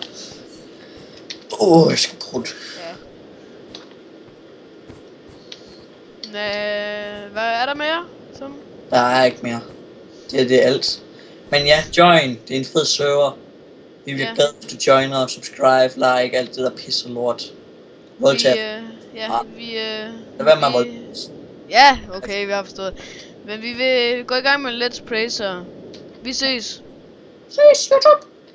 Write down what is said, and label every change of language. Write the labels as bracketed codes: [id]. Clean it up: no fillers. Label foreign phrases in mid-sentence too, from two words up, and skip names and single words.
[da] Jeg skal krudt. Ja. Hvad er der mere? Der er ikke mere. Det er alt. Men ja, join. Det er en fed server. Vi bliver glade, hvis du joiner, [en] subscribe, like, [da] alt det der pis og lort. Voldtag. Lad være med at voldtage. Ja, okay, vi har forstået. Men vi vil gå i gang med Let's Play, så vi ses. Ses, YouTube.